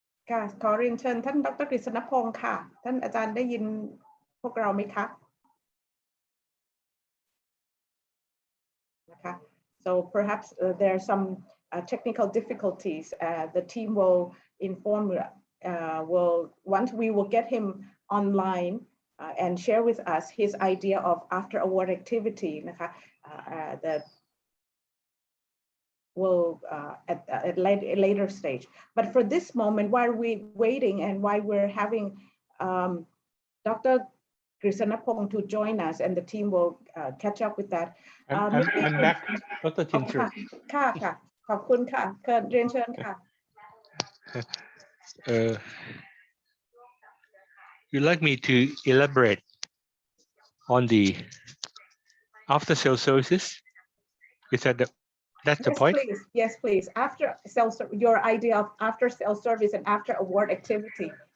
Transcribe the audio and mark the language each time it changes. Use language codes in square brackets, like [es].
[th] ค่ะขอเรียนเชิญท่านดร.กฤษณพงศ์ค่ะท่านอาจารย์ได้ยินพวกเราไหมคะนะคะ [en] so perhaps there are some technical difficulties the team will inform will once we will get him online and share with us his idea of after award activity นะคะ that will at a later stage. But for this moment, while we're waiting and while we're having Dr. Krisanapong to join us, and the team will catch up with that. I'm back, Dr. Tincher. [th] ค่ะค่ะขอบคุณค่ะเรียนเชิญค่ะ [en] You'd like me to elaborate on the after sales services? Is that that's the point? Please. Yes, please. After sales, your idea of after sales service and after award activity.